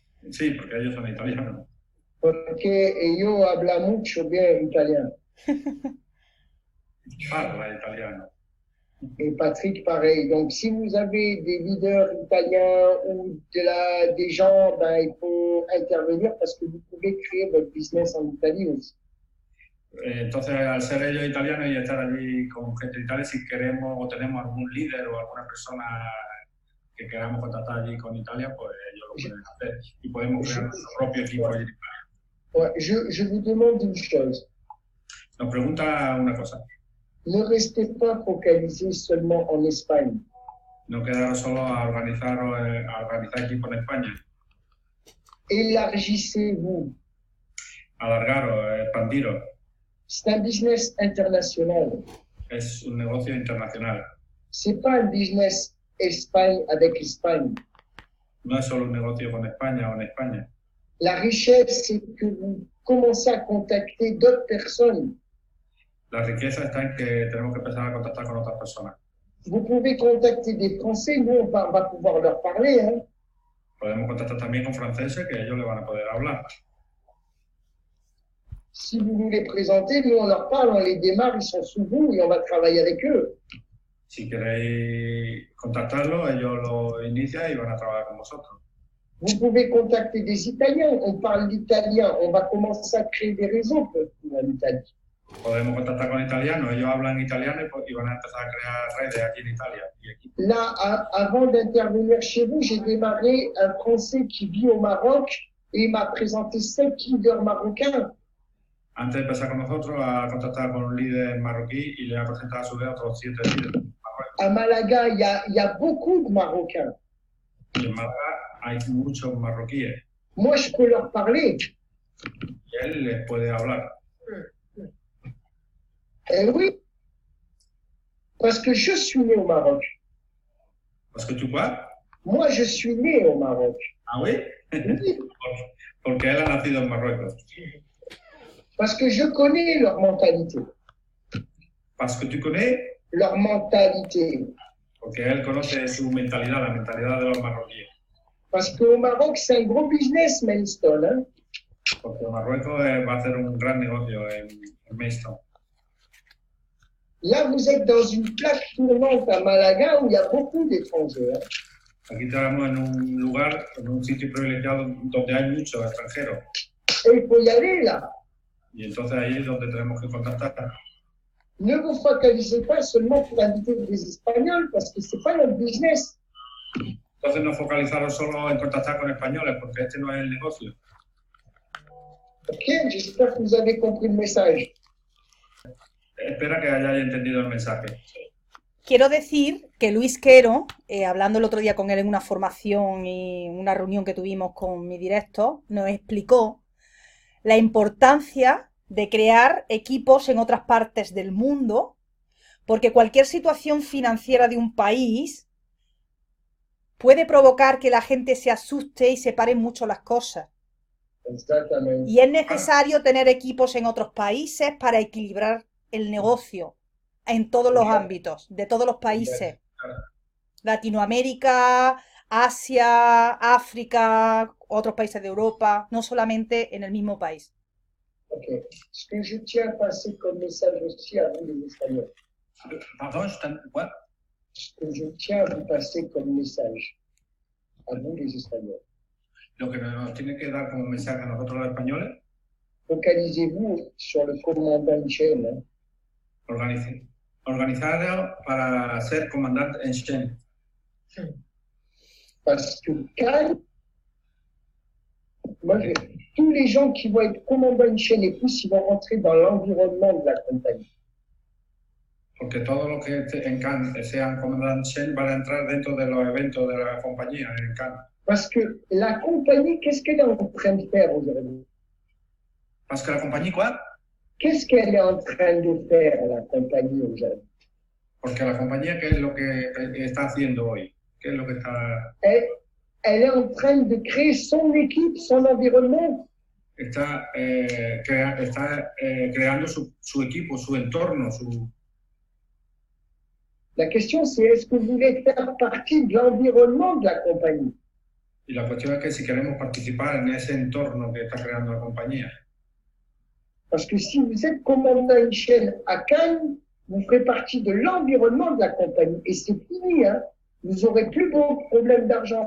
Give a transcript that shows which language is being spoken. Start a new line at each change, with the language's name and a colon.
Spanish: Sí, porque ellos son italianos.
Italian: Perché io
Spanish: habla mucho bien italiano.
Italian: Parla italiano.
French: Et Patrick, pareil. Donc, si vous avez des leaders italiens ou des gens, ben, il faut intervenir parce que vous pouvez créer votre business en Italie aussi.
Spanish: Entonces, al ser ellos italianos y estar allí con gente italiana, si queremos o tenemos algún líder o alguna persona que queramos contactar allí con Italia, pues ellos lo pueden hacer y podemos crear nuestro propio equipo allí en Italia.
French: Ouais, je vous demande une chose.
Spanish: Nos pregunta una cosa.
French: Ne restez pas focalisés seulement en Espagne.
Spanish: No quedaros solo a organizar equipos en España.
French: élargissez-vous.
Spanish: Alargaros, expandiros.
French: C'est un business international.
Spanish: Es un negocio internacional.
French: C'est pas un business Espagne avec Espagne.
Spanish: No es solo un negocio con España o en España.
French: La richesse, c'est que vous commencez à contacter d'autres personnes.
Spanish: La riqueza está en que tenemos que empezar a contactar con otras personas.
French: Vous pouvez contacter des Français, nous on va pouvoir leur parler. Hein.
Spanish: Podemos contactar también con franceses que ellos le van a poder hablar.
French: Si vous nous les présentez, nous on leur parle, on les démarre, ils sont sous vous et on va travailler avec eux.
Spanish: Si queréis contactarlos, ellos lo inician y van a trabajar con vosotros.
French: Vous pouvez contacter des Italiens, on parle l'italien, on va commencer à créer des réseaux pour l'Italie.
Spanish: Podemos contactar con italianos, ellos hablan italiano y van a empezar a crear redes aquí en Italia.
French: Là, avant d'intervenir chez vous, j'ai démarré un Français qui vit au Maroc et il m'a présenté 7 leaders marocains.
Spanish: Antes de empezar con nosotros, a contactar con un líder marroquí y le ha presentado a su vez a otros 7 líderes.
French: À Malaga, il y a beaucoup de Marocains.
Spanish: Y en Málaga hay muchos marroquíes.
French: Moi, je peux leur parler.
Spanish: Y él les puede hablar.
French: Eh oui, parce que je suis né au Maroc. ¿Parce que
Spanish: tú
French: quoi? Moi, je suis né au Maroc. Ah oui? Oui,
Spanish: Porque él ha nacido en Marruecos.
French: parce que je connais leur mentalité. Parce que
Spanish: tú
French: connais, Leur mentalité.
Spanish: porque él conoce su mentalidad, la mentalidad de los marroquíes.
French: Parce qu'au Maroc, c'est un gros business, Maidstone. Hein.
Spanish: Porque Marruecos va a hacer un gran negocio en Maidstone.
French: Là, vous êtes dans une plaque tournante à Malaga où il y a beaucoup d'étrangers. Hein.
Spanish: Aquí estamos en un lugar, en un sitio privilegiado donde hay muchos extranjeros.
French: Et il faut y aller là.
Spanish: Y entonces ahí es donde tenemos que contactar.
French: Ne vous focalisez pas seulement pour inviter des Espagnols parce que c'est pas notre business.
Spanish: Entonces no focalizaros solo en contactar con españoles, porque este no es el negocio.
French: Ok, j'espère que vous avez compris le message.
Spanish: Espera que hayáis entendido el mensaje. Quiero decir que Luis Quero, hablando el otro día con él en una formación y una reunión que tuvimos con mi directo, nos explicó la importancia de crear equipos en otras partes del mundo, porque cualquier situación financiera de un país puede provocar que la gente se asuste y separe mucho las cosas. Exactamente. Y es necesario tener equipos en otros países para equilibrar el negocio en todos los ámbitos, de todos los países. Latinoamérica, Asia, África, otros países de Europa, no solamente en el mismo país. Ok.
French: Ce que je tiens à passer comme message aussi à vous les Espagnols.
English: Pardon, what?
French: Ce que je tiens à vous passer comme message à vous les Espagnols.
Spanish: Lo que nos tiene que dar como mensaje a nosotros los españoles,
French: Focalisez-vous sur le commandant en chef. Hein.
Spanish: organizaros para ser comandante en chef.
French: Parce que quand tous les gens qui vont être commandants en chef et plus, ils vont rentrer dans l'environnement de la compagnie.
Spanish: Porque todos los que en Cannes sean comandantes en chef van a entrar dentro de los eventos de la compañía en Cannes.
French: Parce que la compagnie, qu'est-ce qu'elle est en train de faire aujourd'hui? Parce que
Spanish: la compañía,
French: quoi? Qu'est-ce qu'elle est en train de faire, la compagnie aujourd'hui?
Spanish: Porque la compañía, ¿qué es lo que está haciendo hoy? ¿Qué es lo que está...?
French: Elle est en train de créer son équipe, son environnement.
Spanish: Está creando su equipo, su entorno, su...
French: La question, c'est est-ce que vous voulez faire partie de l'environnement de la compagnie?
Spanish: Y la cuestión es que si queremos participar en ese entorno que está creando la compañía.
French: Parce que si vous êtes commandant en chef à Cannes, vous ferez partie de l'environnement de la compagnie. Et c'est fini, hein. Vous n'aurez plus beaucoup de problèmes d'argent.